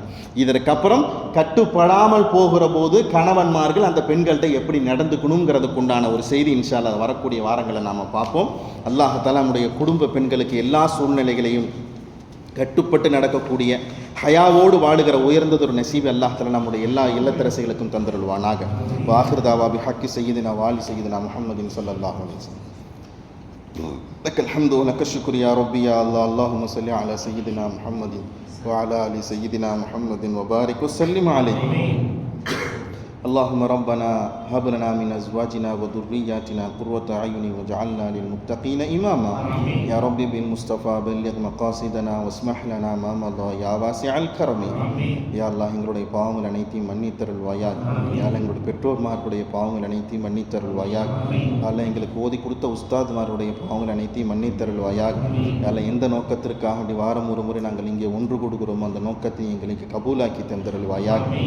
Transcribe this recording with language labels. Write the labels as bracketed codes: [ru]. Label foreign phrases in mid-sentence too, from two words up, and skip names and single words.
[ta] இதற்கப்புறம் கட்டுப்படாமல் போகிற போது கணவன்மார்கள் அந்த பெண்கள்கிட்ட எப்படி நடந்துக்கணுங்கிறதுக்கு உண்டான ஒரு செய்தி [ar] إن شاء الله [ta] வரக்கூடிய வாரங்களை நாம் பார்ப்போம். அல்லாஹ்தஆலா நம்முடைய குடும்ப பெண்களுக்கு எல்லா சூழ்நிலைகளையும் கட்டுப்பட்டு நடக்கக்கூடிய ஹயாவோடு வாழுகிற உயர்ந்ததொரு நசீபை அல்லாஹ்தஆலா நம்முடைய எல்லா இல்லத்தரசிகளுக்கும் தந்தருள்வானாக. [ar] وآخر دعوانا بحق سيدنا وآل سيدنا محمد صلى الله عليه وسلم. لك الحمد ولك الشكر يا ربي يا الله. اللهم صل على سيدنا محمد وعلى آل سيدنا محمد وبارك وسلم عليه. اللهم ربنا هب لنا من أزواجنا وذرياتنا قرة أعين واجعلنا للمتقين إماما. يا ربي بالمصطفى بلغ مقاصدنا واسمح لنا ما مضى يا واسع الكرم. يا الله [ta] எங்களுடைய பாவங்கள் அனைத்தையும் மன்னித்தருள்வாயாக. [ar] يا الله [ta] எங்களுடைய பெற்றோர்மார்களுடைய பாவங்கள் அனைத்தையும் மன்னித்தருள்வாயாக. [ar] يا الله [ta] எங்களுக்கு ஓதி கொடுத்த உஸ்தாத்மாருடைய பாவங்கள் அனைத்தையும் மன்னித்தருள்வாயாக. [ar] يا الله [ta] எந்த நோக்கத்திற்காக வாரம் ஒரு முறை நாங்கள் இங்கே ஒன்று கூடுகிறோமோ அந்த நோக்கத்தை எங்களுக்கு கபூலாக்கி தந்தருள்வாயாக.